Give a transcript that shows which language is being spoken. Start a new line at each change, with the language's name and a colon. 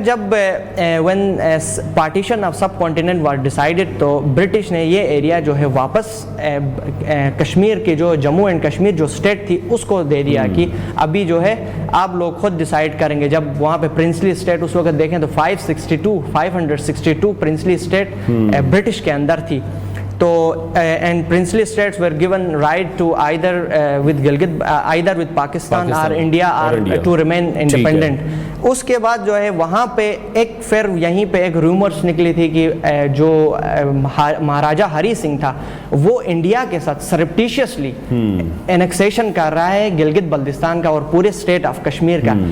Urdu: جب
English: when partition of subcontinent was decided
Urdu: تو British نے یہ ایریا جو ہے واپس کشمیر کے جو جموں اینڈ کشمیر جو اسٹیٹ تھی اس کو دے دیا کہ ابھی جو ہے آپ لوگ خود ڈیسائیڈ کریں گے. جب وہاں پہ پرنسلی اسٹیٹ اس وقت دیکھیں تو 562 پرنسلی اسٹیٹ برٹش کے اندر تھی.
English: تو and princely states were given right to either with Pakistan or India to remain independent.
Urdu: اس کے بعد جو ہے وہاں پہ ایک پھر یہیں پہ ایک رومرز نکلی تھی کہ جو مہاراجہ ہری سنگھ تھا وہ انڈیا کے ساتھ سرپٹیشیسلی انیکسیشن کر رہا ہے گلگت بلتستان کا اور پورے اسٹیٹ آف کشمیر کا.